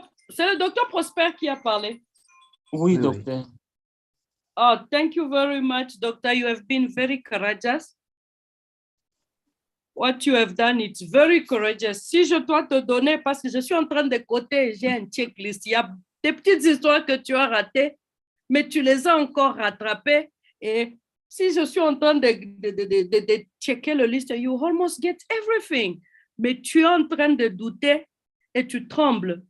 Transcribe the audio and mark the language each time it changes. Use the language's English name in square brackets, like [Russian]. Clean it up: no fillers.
[French] C'est le docteur Prosper qui a parlé. Oui, docteur. [English] Oh, thank you very much, doctor. You have been very courageous. What you have done, it's very courageous. [French] Si je dois te donner, parce que je suis en train de coter, j'ai un checklist. Il y a des petites histoires que tu as ratées, mais tu les as encore rattrapées. Et si je suis en train de checker le liste, [English] you almost get everything. [French] Mais tu es en train de douter et tu trembles.